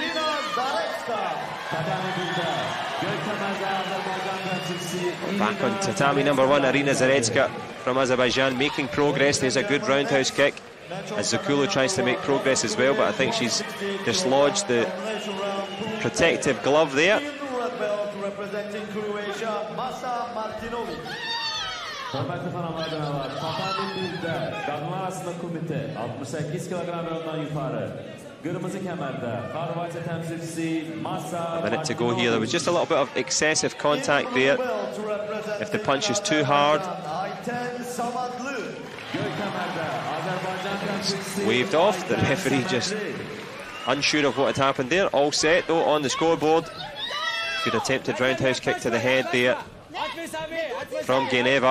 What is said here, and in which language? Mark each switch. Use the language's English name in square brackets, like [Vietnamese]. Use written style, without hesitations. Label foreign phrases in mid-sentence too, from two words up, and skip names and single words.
[English] Back on tatami number 1, Irina Zaretska from Azerbaijan, making progress. There's a good roundhouse kick as Zakulu tries to make progress as well, but I think she's dislodged the protective glove there. Representing Croatia, Masa Martinovic. [Azerbaijani] Hörmətli xanımlar, tatami 1'də qadınlar arasında kumite 68 kilogramdan yuxarı. Qırmızı kəmərdə Xorvatiya təmsilçisi Masa. [English] A minute to go here. There was just a little bit of excessive contact there. If the punch is too hard, waved off. The referee just unsure of what had happened there. All set though on the scoreboard. Good attempted roundhouse kick to the head there from Geneva.